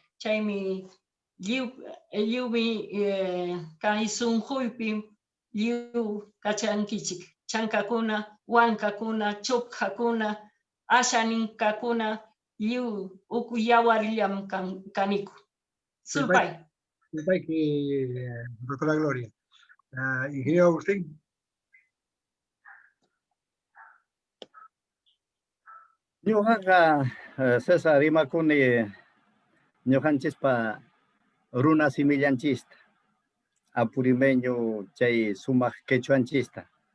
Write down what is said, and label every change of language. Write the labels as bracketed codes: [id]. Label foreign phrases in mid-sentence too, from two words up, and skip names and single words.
[qu] Chaymi lliwmi kay sunquypi lliw kachankichik. Chankakuna, wankakuna, chupqakuna, ashaninkakuna, lliw uku yawarillam kaniku. Sulpay. Sulpay que doctora Gloria. Ingeniero Agustín. Ñuqaqa César imakuni ñuqanchispa runa simillanchista apurimeño chay sumaq quechuanchista